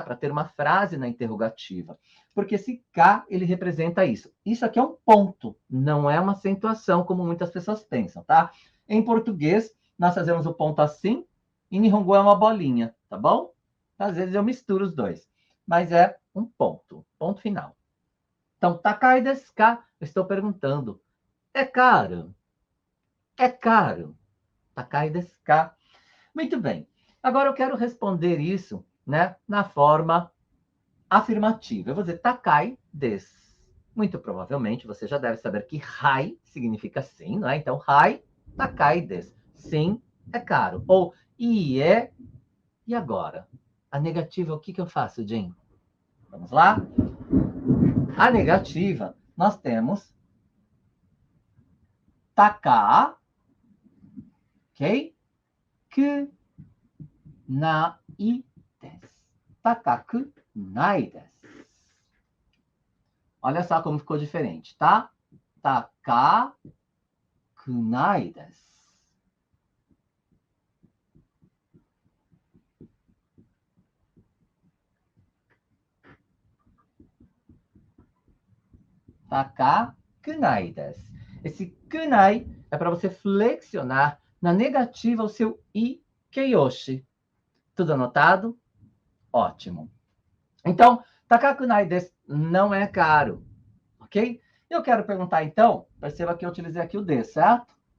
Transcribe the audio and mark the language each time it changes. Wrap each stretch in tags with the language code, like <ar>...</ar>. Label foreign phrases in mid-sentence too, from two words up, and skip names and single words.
<pt>Para ter uma frase na interrogativa. Porque esse K, ele representa isso. Isso aqui é um ponto, não é uma acentuação, como muitas pessoas pensam, tá? Em português, nós fazemos o ponto assim, em Nihongo é uma bolinha, tá bom? Às vezes eu misturo os dois, mas é um ponto final. Então,</pt> <ja>高いですか?</ja> <pt>Eu estou perguntando. É caro. É caro.</pt> <ja>高いですか?</ja> <pt>Muito bem. Agora eu quero responder isso, né, na forma afirmativa. Eu vou dizer</pt> <ja>高いです.</ja> <pt>Muito provavelmente você já deve saber que hai significa sim, não é? Então,</pt> <ja>はい、高いです.</ja> <pt>Sim, é caro. Ou ie. E agora? A negativa, o que eu faço, Jim? Vamos lá? A negativa, nós temos taka, ok?</pt> <ja>くないです. 高くないです.</ja> <pt>Olha só como ficou diferente, tá?</pt> <ja>高くないです. 高くないです.</ja> <pt>Esse kunai é para você flexionar na negativa o seu ikeyoshi. Tudo anotado? Ótimo. Então,</pt> <ja>高くないです</ja> <pt>não é caro, ok? Eu quero perguntar então, perceba que eu utilizei aqui o de, certo?</pt>